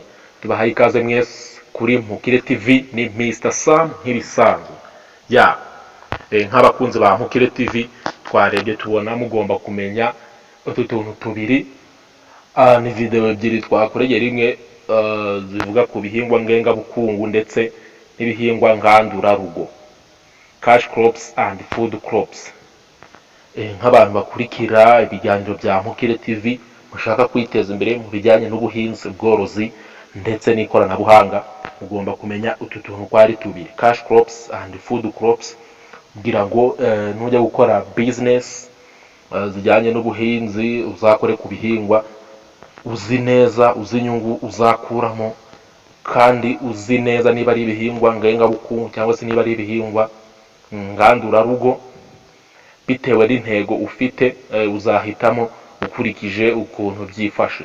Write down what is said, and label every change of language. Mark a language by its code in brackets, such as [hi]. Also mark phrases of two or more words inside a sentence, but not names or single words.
[rw] Tubahaye ikaze mwese kuri Mpukire TV, ni Mr Sam nk'ibisanzwe. Nk'abakunzi ba Mpukire TV twarebye tubona mugomba kumenya utu tuntu tubiri. Ni video ebyiri twakoreye rimwe zivuga ku bihingwa ngengabukungu ndetse n'ibihingwa ngandurarugo, [en] cash crops and food crops. [rw] Nk'abantu bakurikira ibiganiro bya Mpukire TV mushaka kwiteza imbere mu bijyanye n'ubuhinzi, ubworozi ndetse n'ikoranabuhanga, mugomba kumenya utu tuntu kwari tubiri, [en] cash crops and food crops, [rw] kugira ngo nujya gukora business zijyanye n'ubuhinzi uzakore ku bihingwa uzi neza, uzi inyungu uzakuramo, kandi uzi neza niba ari ibihingwa ngengabukungu cyangwa se niba ari ibihingwa ngandurarugo, bitewe n'intego ufite uzahitamo ukurikije ukuntu byifashe.